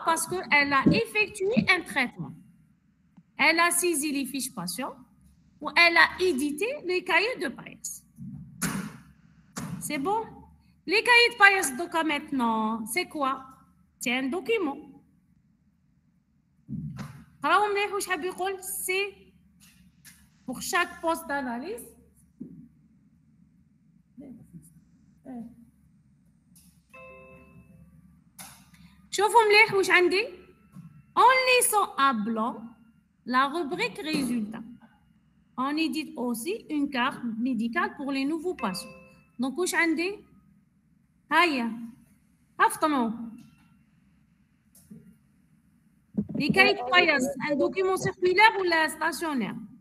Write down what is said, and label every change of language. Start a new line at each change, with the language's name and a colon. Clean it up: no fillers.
French: Parce qu'elle a effectué un traitement. Elle a saisi les fiches patients ou elle a édité les cahiers de paillasse. C'est bon? Les cahiers de paillasse doka maintenant, c'est quoi? C'est un document.
Arabic: راهو مليح واش حاب يقول
French: c'est pour chaque poste d'analyse.
Arabic: شوفوا مليح واش عندي.
French: En laissant à blanc la rubrique résultat. On édite aussi une carte médicale pour les nouveaux patients.
Arabic: Donc واش عندي؟ هيا افطنوا.
French: Les cahiers de paillasse, un document circulaire ou la stationnaire?